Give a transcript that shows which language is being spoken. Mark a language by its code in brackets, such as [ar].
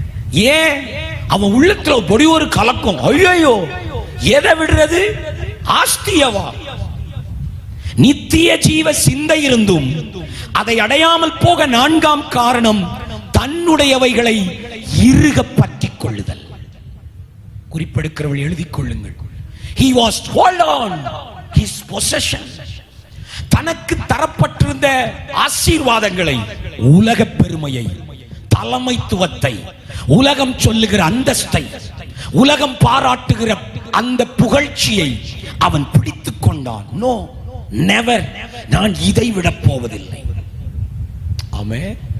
[ta] ஏன்? அவன் உள்ளத்துல பொடி ஒரு கலக்கம். ஐயோ, எதை விடுறது? ஆஸ்தியவா? நித்திய ஜீவ சிந்தை இருந்தும் அதை அடையாமல் போக நான்காம் காரணம் தன்னுடையவைகளை இறுக பற்றிக் கொள்ளுதல். குறிப்பெடுக்கிறவள் எழுதிக் கொள்ளுங்கள். [en] He was hold on his possession. [ta] தனக்கு தரப்பட்டிருந்த ஆசீர்வாதங்களை, உலக பெருமையை, தலைமைத்துவத்தை, உலகம் சொல்லுகிற அந்தஸ்தை, உலகம் பாராட்டுகிற அந்த புகழ்ச்சியை அவன் பிடித்துக் கொண்டான். நோ, நெவர், நான் இதை விட போவதில்லை. ஆமென்.